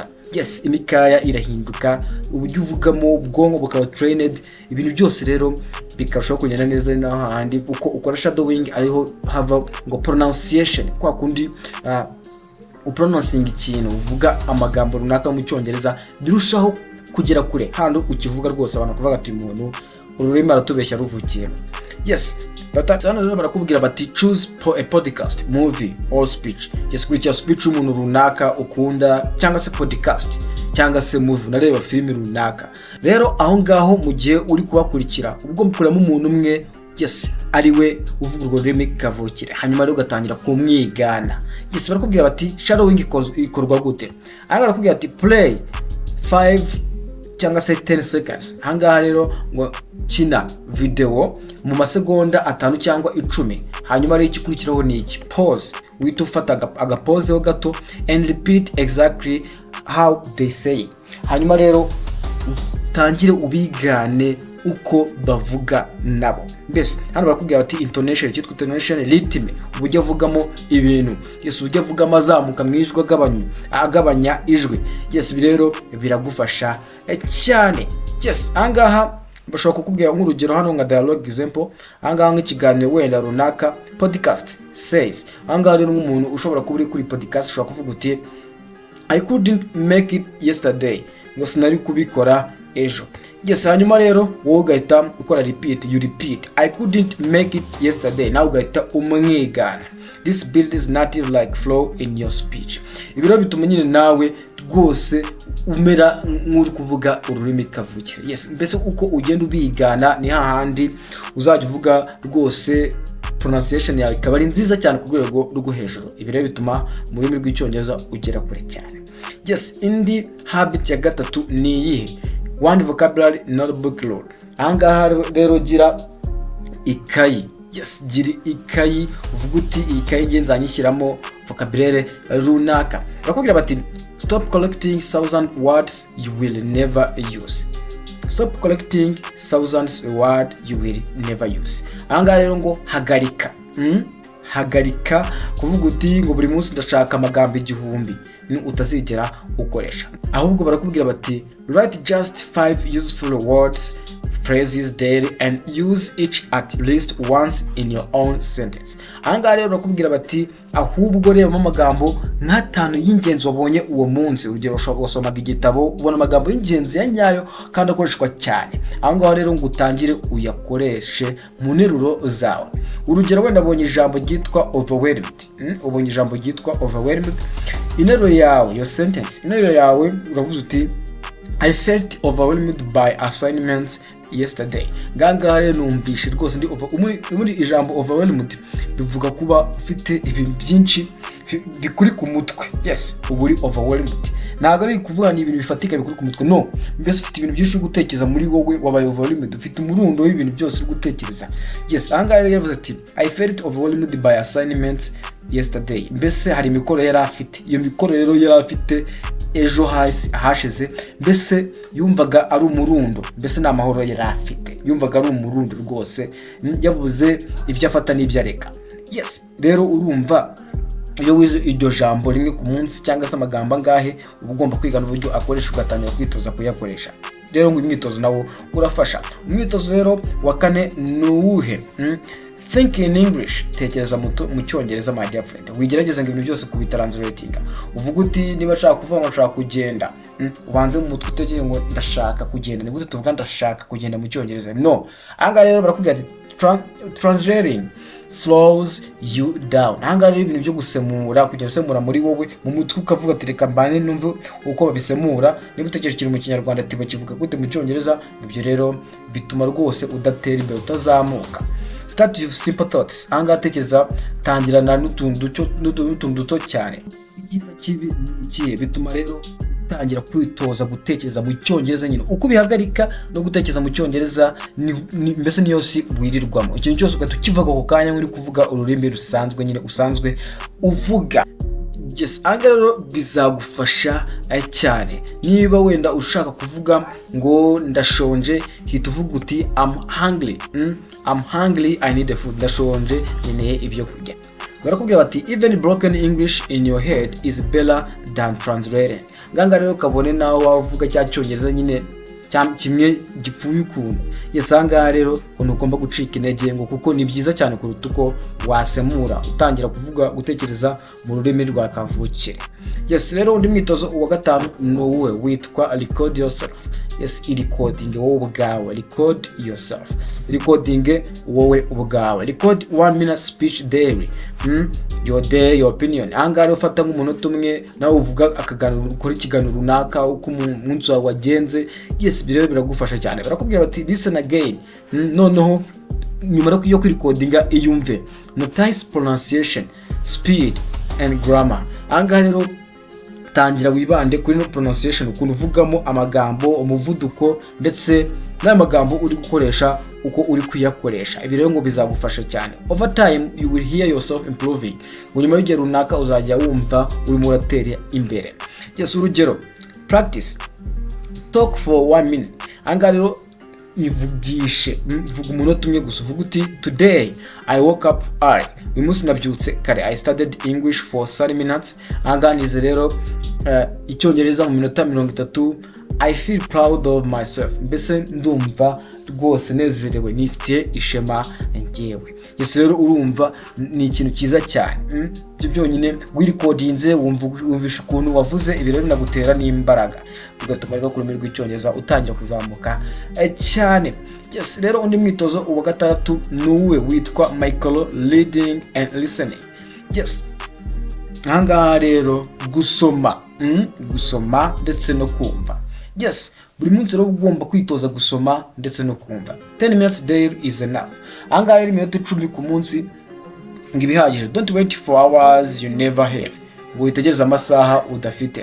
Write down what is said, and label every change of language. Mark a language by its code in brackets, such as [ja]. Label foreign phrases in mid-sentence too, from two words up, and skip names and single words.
[rw] Yes, imikaya irahinduka, uburyo uvugamo, ubwonko bukaba trained, ibintu byose rero bikarushaho kugenda neza naho handi uko ukora shadowing ariho hava ngo pronunciation, kwa kundi upronouncing ikintu uvuga amagambo runaka mu Cyongereza birushaho kugera kure hando ukivuga rwose abantu kuvuga ati umuntu ururimi aratubeshya ruvukiye. [en] Yes, [rw] batana rero barakubwira bati [en] choose a podcast, movie or speech. Yes, [rw] kuri speech umuntu runaka ukunda cyangwa se podcast cyangwa se movie nareba filimi runaka. Rero aho ngaho mu gihe uri kubakurikira ubwo mukuramo umuntu umwe, yes, ariwe uvuga urwo rurimi kavukire, hanyuma rero ugatangira kumwigana. Yes, barakubwira bati shadowing ikorwa gute? Aha barakubwira ati play 5 cyangwa se 10 seconds. Hangaha rero ngo kina video mu masegonda 5 cyangwa 10, hanyuma rero igikurikiraho ni iki? [en] Pause. [rw] Wita ufata agapause ho gato [en] and repeat exactly how they say. [rw] Hanyuma rero utangire ubigane uko bavuga nabo. Mbese hano barakubwira bati intonation, cyitwa [en] intonation, rhythm, [rw] uburyo avugamo ibintu. Yes, uburyo avugamo azamuka mwijwe agabanya ijwi. Yes, rero biragufasha cyane. Yes, angaha bashobora kukubwira nk'urugero hano nka [en] dialogue example. [rw] Angaha nk'ikiganiro wenda runaka, [en] podcast says. [rw] Angaha rero nk'umuntu ushobora kuba uri kuri podcast ushobora kuvuga uti [en] I couldn't make it yesterday, [rw] ngo sinari kubikora ejo. [en] Yes, [rw] hanyuma rero wowe ugahita ukora [en] repeat, you repeat I couldn't make it yesterday, [rw] nawe ugahita umwigana. [en] This builds native like flow in your speech. [rw] Ibiro bituma nyine nawe rwose umera nk'uri kuvuga ururimi kavukire. Yes, mbese uko ugenda ubigana ni hahandi uzajya uvuga rwose pronunciation yawe ikaba ari nziza cyane ku rwego rwo hejuru. Ibi rero bituma mu rurimi rw'Icyongereza ugera kure cyane. Yes, indi habit ya gatatu ni iyihe? [en] One vocabulary notebook rule. [rw] Ahangaha rero gira ikayi. Yes, gira ikayi uvuga uti iyi kayi ngenzanyishyiramo vocabulary runaka. Bakubwira bati [en] stop collecting thousand words you will never use. Stop collecting thousands words you will never use. [rw] Ahangaha rero ngo hagarika. Hagarika kuvuga uti ngo buri munsi ndashaka amagambo 1000 ni utazigera ukoresha. Ahubwo barakubwira bati [en] write just 5 useful words, phrases daily and use each at least once in your own sentence. [rw] Ahangaha rero barakubwira bati ahubwo reba amagambo nk'atanu y'ingenzi wabonye uwo munsi. Urugero ushobora gusomaga igitabo ubona amagambo y'ingenzi ya nyayo kandi akoreshwa cyane. Ahangaha rero ngo utangire uyakoreshe mu nteruro zawe. Urugero wenda abonye ijambo ryitwa overwhelmed. Ubonye ijambo ryitwa overwhelmed, interuro yawe, [en] your sentence, [rw] interuro yawe uravuze uti [en] I felt overwhelmed by assignments yesterday. [rw] Ngaha rero numvishe rwose ndi muri ijambo overwhelmed bivuga kuba ufite ibintu byinshi bikuri ku mutwe. Yes, ubu uri overwhelmed. Ntabwo ari kuvuga ni ibintu bifatika bikuri ku mutwe, no, mbese ufite ibintu byinshi gutekereza muri wowe, wabaye overwhelmed, ufite umurundo w'ibintu byose uri gutekereza. [en] Yes, [rw] ngaha rero yavuze ati [en] I felt overwhelmed by assignments yesterday. [rw] Mbese hari imikoro yari afite, iyo mikoro rero yari afite ejo hashize, mbese yumvaga ari umurundo, mbese nta mahoro yari afite, yumvaga ari umurundo rwose, yabuze ibyo afata n'ibyo areka. Yes, rero urumva iyo wize iryo jambo rimwe ku munsi cyangwa se amagambo angahe, uba ugomba kwiga n'uburyo akoresha, ugatangira kwitoza kuyakoresha. Rero ngo imyitozo nawo urafasha. Umwitozo rero wa kane ni uwuhe? [en] Think in English. [rw] Tekereza mu Cyongereza, [en] my dear friend. [rw] Wigerageza ngo ibintu byose kubitranslatinga. Uvuga uti niba nshaka kuvuga ngo nshaka kugenda, ubanze mu mutwe utegeye ngo ndashaka kugenda. Ni gute tuvuga ndashaka kugenda mu Cyongereza? [en] No. [rw] Anga rero barakubwira ati [en] translating slows you down. [rw] Anga rero ibintu byo gusemura, kugenda usemura muri wowe mu mutwe ukavuga ati reka mbane numve uko babisemura. Niba utekereje ikintu mu Kinyarwanda ati bakivuga gute mu Cyongereza, ibyo rero bituma rwose udatera imbere, utazamuka. [en] Start with simple thoughts. [rw] Anga tekereza, tangirana n'utuntu duto cyane. Igiza kibi kiye bituma rero utangira kwitoza gutekereza mu Cyongereza nyine. Uko bihagarika no gutekereza mu Cyongereza mbese niyo si wirirwamo. Ikintu cyose ugatukivuga ako kanya uri kuvuga ururimi rusanzwe nyine usanzwe uvuga. Yes, anga rero bizagufasha cyane. Niba wenda ushaka kuvuga ngo ndashonje, hita uvuga uti [en] I'm hungry. I'm hungry, I need food. [rw] Ndashonje, nkeneye ibyo kurya. Barakubwira bati [en] even broken English in your head is better than translating. [rw] Nganga rero kabone nawe wavuga cya Cyongereza nyine kimwe gipfuye ukuntu. Yes, anga rero ugomba gucika intege ngo kuko ni byiza cyane kuruta uko wasemura utangira kuvuga gutekereza mu rurimi rwa kavukire. Yes, rero undi mwitozo wa gatanu no we witwa [en] record yourself. [rw] Yes, recording wowe ubwawe. [en] Record yourself. [rw] Recording wowe ubwawe. [en] Record 1 minute speech daily. Your day, your opinion. [rw] Anga rero ufata nk'umunota umwe nawe uvuga akaganiro, ukora ikiganiro runaka uko umunsi wawe wagenze. Yes, biro biragufasha cyane. Barakubwira bati [en] listen again. [rw] Noneho nyuma yo kwirecordinga iyumve. [en] Notice pronunciation, speed and grammar. [rw] Anga rero tangira wibande kuri no pronunciation, ukuntu uvugamo amagambo, umuvuduko ndetse n'amagambo uri gukoresha uko uri kuyakoresha. Ibi rero ngo bizagufasha cyane. [en] Over time you will hear yourself improving. [rw] Nyuma y'igihe runaka uzajya wumva urimo uratera imbere. [en] Yes, urugero practice talk for 1 minute. [rw] Anga rero ivugishe, vuga umunota umwe gusa. Uvuga uti [en] today I woke up early. [rw] Uyu munsi nabyutse kare. [en] I studied English for 30 minutes. [rw] Anga nize rero Icyongereza mu minota 30. [en] I feel proud of myself. [rw] Mbese ndumva rwose nezerewe, nifite ishema njyewe. Yes, rero urumva ni ikintu cyiza cyane. Byo byonyine wirecordinze wumvisha ukuntu wavuze, ibi rero nagutera n'imbaraga, bigatuma rero ku rurimi rw'Icyongereza utangira kuzamuka cyane. Yes, rero undi mwitozo wa gatandatu nuwe witwa [en] micro reading and listening. [rw] Yes, anga rero gusoma ndetse no kumva. Yes, buri munsi rero ugomba kwitoza gusoma ndetse no kumva. [en] 10 minutes daily is enough. [rw] Anga rero iminota 10 ku munsi ngibihagije. [en] Don't wait for hours you never have. [rw] Witegereza amasaha udafite.